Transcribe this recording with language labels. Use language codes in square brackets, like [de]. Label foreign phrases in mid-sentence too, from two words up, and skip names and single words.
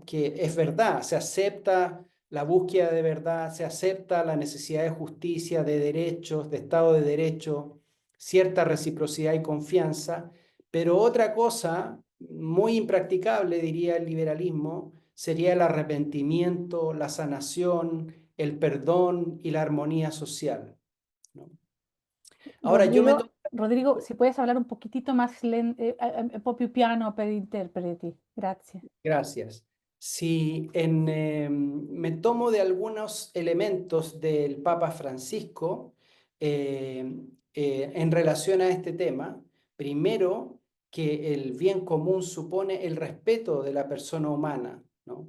[es] Que es verdad, se acepta la búsqueda de verdad, se acepta la necesidad de justicia, de derechos, de Estado de Derecho, cierta reciprocidad y confianza, pero otra cosa muy impracticable, diría el liberalismo, sería el arrepentimiento, la sanación, el perdón y la armonía social, ¿no? Ahora, Rodrigo, si puedes hablar un poquitito más [it] un po' più piano per interpreti. Grazie. [es] Gracias. Si me tomo de algunos elementos del Papa Francisco en relación a este tema, primero, que el bien común supone el respeto de la persona humana, ¿no?